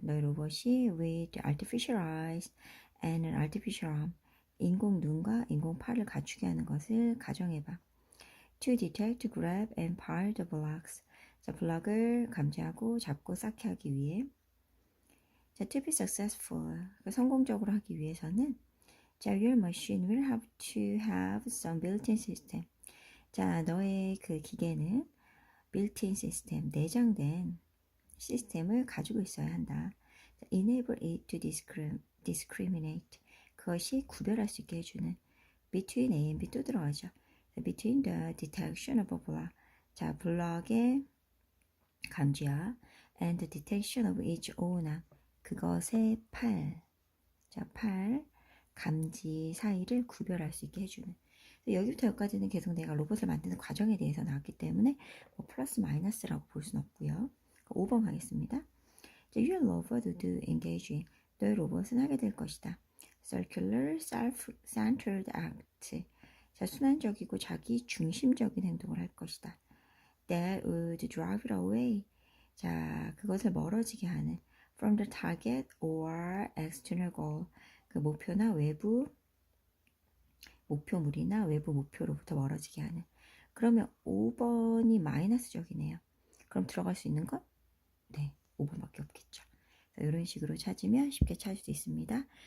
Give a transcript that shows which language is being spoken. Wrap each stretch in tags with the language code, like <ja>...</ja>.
<ko>너의 로봇이</ko> <en>with artificial eyes and an artificial arm.</en> <ko>인공 눈과 인공 팔을 갖추게 하는 것을 가정해봐.</ko> <en>To detect, grab and pile the blocks.</en> <ko>자, 블럭을 감지하고 잡고 쌓게 하기 위해.</ko> <en>자, to be successful.</en> <ko>성공적으로 하기 위해서는</ko> <en>자, your machine will have to have some built-in system. 자,</en> <ko>너의 그 기계는 built-in 시스템, 내장된 시스템을 가지고 있어야 한다.</ko> <en>enable it to discriminate,</en> <ko>그것이 구별할 수 있게 해주는.</ko> <en>between A and B</en> <ko>또 들어가죠.</ko> <en>between the detection of a block,</en> <ko>자 블럭의 감지와</ko> <en>and the detection of each owner,</en> <ko>그것의 팔 감지 사이를 구별할 수 있게 해주는. 여기부터 여기까지는 계속 내가 로봇을 만드는 과정에 대해서 나왔기 때문에 뭐 플러스 마이너스라고 볼 수는 없고요. 5번 가겠습니다.</ko> <en>Your robot do engage in,</en> <ko>너의 로봇은 하게 될 것이다.</ko> <en>Circular, self-centered act,</en> <ko>자 순환적이고 자기 중심적인 행동을 할 것이다.</ko> <en>That would drive it away, 자</en> <ko>그것을 멀어지게 하는.</ko> <en>From the target or external goal,</en> <ko>그 목표나 외부 목표물이나 외부 목표로부터 멀어지게 하는. 그러면 5번이 마이너스적이네요. 그럼 들어갈 수 있는 건? 네, 5번밖에 없겠죠. 이런 식으로 찾으면 쉽게 찾을 수 있습니다.</ko>